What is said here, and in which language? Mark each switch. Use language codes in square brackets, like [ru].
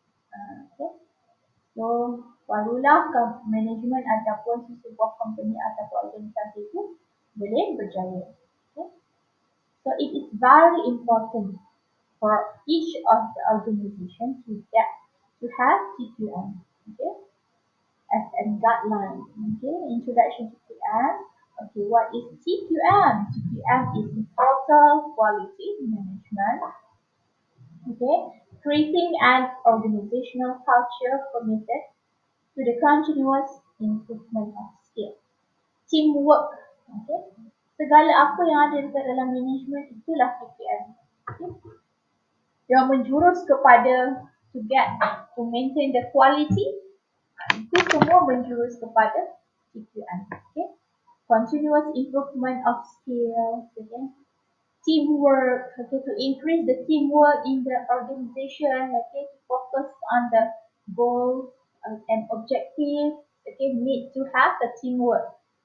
[ms] Okay, so barulah management ataupun sebuah company ataupun organisasi itu boleh berjaya. [en] Okay, so it is very important for each of the organization to have TQM. Okay, as a guideline. Okay, introduction to TQM. Okay, what is TQM? TQM is total quality management. Okay, creating an organizational culture committed to the continuous improvement of skill. Teamwork. [ms] Okay, segala apa yang ada dekat dalam management itulah TQM. Okay, yang menjurus kepada [en] to maintain the quality, [ms] itu semua menjurus kepada TQM. [en] Okay, continuous improvement of skill, okay, teamwork, okay, to increase the teamwork in the organization, okay, to focus on the goals and objectives, okay, need to have the teamwork.